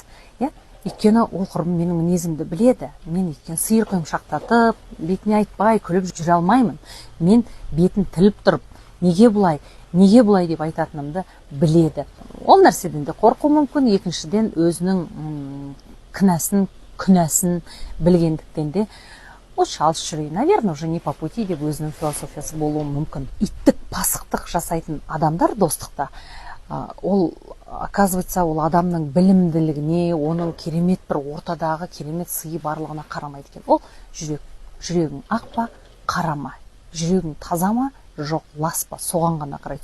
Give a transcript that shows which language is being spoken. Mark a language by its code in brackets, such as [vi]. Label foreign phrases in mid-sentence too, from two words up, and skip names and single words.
[kk] Өйткені ол құрбым менің мінезімді біледі. Мен өйткені сиыр құйымшақтатып, бетіне айтпай күліп жүре алмаймын. Мен бетін тіліп тұрып, неге бұлай деп айтатынымды біледі. Ол нәрседен де қорқу мүмкін. Екіншіден өзінің күнәсін білгендіктен де ол шалыс жүрей, [ru] наверное, уже не по пути [kk] деп өзінің философиясы болуы мүмкін. Иттік, пасықтық жасайтын адамдар достықта, ол оказывается, ол адамның білімділігіне, оның керемет бір ортадағы керемет сыйы барлығына қарамайды екен. Ол жүрегің ақ па, қара ма, жүрегің таза ма, жоқ, лас па, соған ғана қарайды.